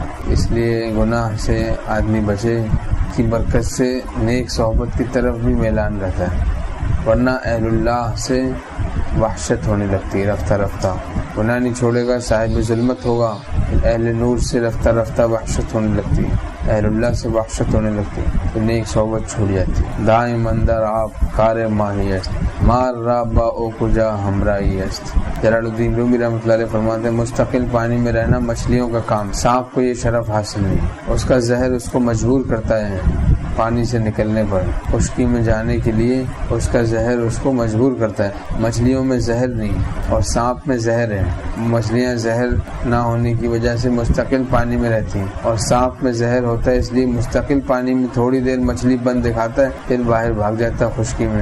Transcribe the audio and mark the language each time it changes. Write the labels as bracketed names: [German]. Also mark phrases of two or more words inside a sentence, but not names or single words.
[Urdu] اس لیے گناہ سے آدمی بچے کی برکت سے نیک صحبت کی طرف بھی میلان رہتا ہے، ورنہ اہل اللہ سے وحشت ہونے لگتی ہے رفتہ رفتہ۔ گناہ نہیں چھوڑے گا صاحب ظلمت ہوگا، اہل نور سے رفتہ رفتہ وحشت ہونے لگتی ہے، اہل اللہ سے وحشت ہونے لگتی ہے، تو نیک صحبت چھوڑ جاتی ہے۔ [Persian] دائم اندر آپ کار ماہی است مار را با او کجا ہمراہی است۔ [Urdu] جلال الدین رومی [Arabic] رحمۃ اللہ علیہ [Urdu] فرماتے ہیں مستقل پانی میں رہنا مچھلیوں کا کام، سانپ کو یہ شرف حاصل نہیں، اس کا زہر اس کو مجبور کرتا ہے پانی سے نکلنے پر، خشکی میں جانے کے لیے اس کا زہر اس کو مجبور کرتا ہے۔ مچھلیوں میں زہر نہیں اور سانپ میں زہر ہے، مچھلیاں زہر نہ ہونے کی وجہ سے مستقل پانی میں رہتی ہیں، اور سانپ میں زہر ہوتا ہے اس لیے مستقل پانی میں تھوڑی دیر مچھلی بند دکھاتا ہے پھر باہر بھاگ جاتا ہے خشکی میں۔